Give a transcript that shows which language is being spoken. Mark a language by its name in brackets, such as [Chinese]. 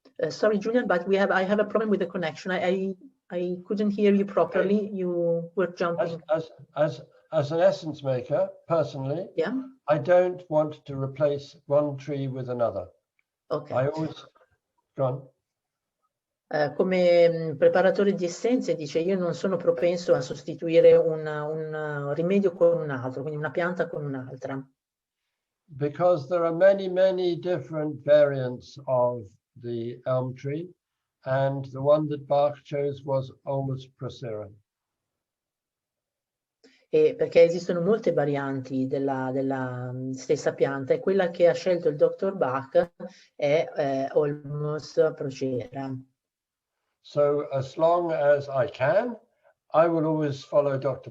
[English] Sorry, Julian, but I have a problem with the connection. I couldn't hear you properly. Okay. You were jumping. As an essence maker, personally, yeah, I don't want to replace one tree with another. Okay. I always go on. [Italian] Come preparatore di essenze dice io non sono propenso a sostituire un rimedio con un altro, quindi una pianta con un'altra. [English] Because there are many different variants of the elm tree, and the one that Bach chose was Ulmus procera. [Italian] Perché esistono molte varianti della stessa pianta e quella che ha scelto il dottor Bach è Ulmus procera. [English] So as long as I can, I will always follow Dr.